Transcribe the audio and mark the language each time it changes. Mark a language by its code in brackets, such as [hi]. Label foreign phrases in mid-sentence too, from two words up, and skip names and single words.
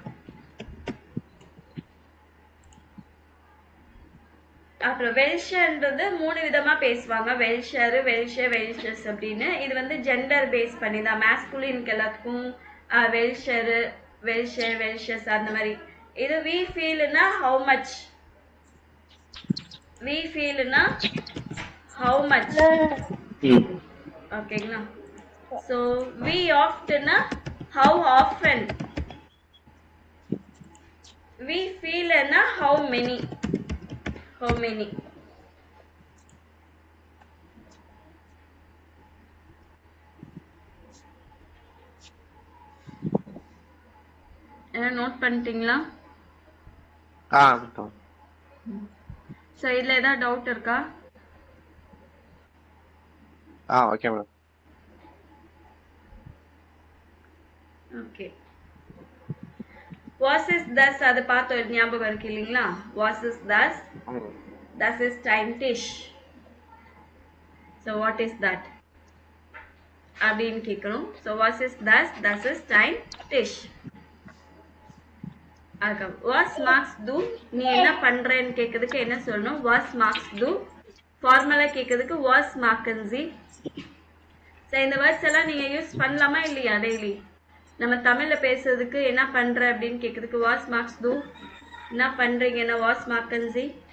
[ta] அப்புறம் வெல்ஷர்ன்றது 3 விதமா பேசுவாங்க. வெல்ஷர், வெல்ஷர், வெல்ஷர்ஸ் அப்படின்னு. இது வந்து ஜெண்டர் பேஸ் பண்ணி தான். மேஸ்குலினுக்கு எல்லாத்துக்கும் வெல்ஷர், வெல்ஷர், வெல்ஷர்ஸ் அந்த மாதிரி. [en] இது [de] wie viel [en] how much, [de] wie viel [en] how much. ஓகேங்களா? ஸோ [de] wie oft [en] how often, [de] wie viel [en] how many, how many. [ta] நோட் பண்ணிட்டீங்களா? சோ இதுல ஏதாவது டவுட் இருக்கா? ஓகே மேடம். ஓகே. [de] was ist das [ta] அது பார்த்து ஞாபகம் இருக்கு இல்லைங்களா? [de] was ist das, das ist ein Tisch. [en] So what is that [ta] அப்படின்னு கேட்கணும். [en] So what is [de] das ist ein Tisch. அதுக்கு was machst du, [ta] நீ என்ன பண்றேன்னு கேட்கறதுக்கு என்ன சொல்லணும்? [de] was machst du. [ta] ஃபார்மலா கேட்கறதுக்கு [de] was machen Sie. [ta] ஸோ இந்த வேர்ட்ஸ் எல்லாம் நீங்க யூஸ் பண்ணலாமா இல்லையா டெய்லி? நம்ம தமிழ்ல பேசுறதுக்கு என்ன பண்ற அப்படின்னு கேட்கறதுக்கு [de] was machst du, என்ன பண்றீங்கன்னா was machen Sie.